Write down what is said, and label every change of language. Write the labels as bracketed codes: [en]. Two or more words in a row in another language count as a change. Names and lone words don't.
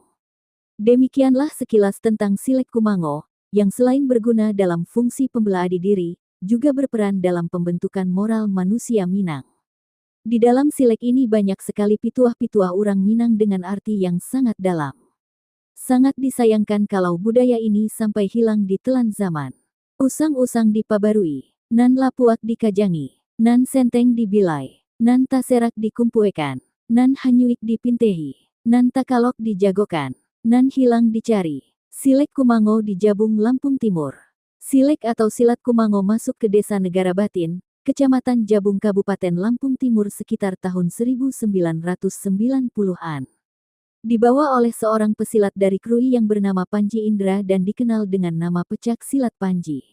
[id] Demikianlah sekilas tentang silek Kumango, yang selain berguna dalam fungsi pembela diri, juga berperan dalam pembentukan moral manusia Minang. Di dalam silek ini banyak sekali pituah-pituah orang Minang dengan arti yang sangat dalam. Sangat disayangkan kalau budaya ini sampai hilang di telan zaman. [min] Usang-usang dipabarui, nan lapuak dikajangi, nan senteng dibilai, nan taserak dikumpuekan, nan hanyuik dipintehi, nan takalok dijagokan, nan hilang dicari. [id] Silek Kumango di Jabung, Lampung Timur. Silek atau silat Kumango masuk ke Desa Negara Batin, Kecamatan Jabung, Kabupaten Lampung Timur sekitar tahun 1990-an. Dibawa oleh seorang pesilat dari Krui yang bernama Panji Indra dan dikenal dengan nama Pecak Silat Panji.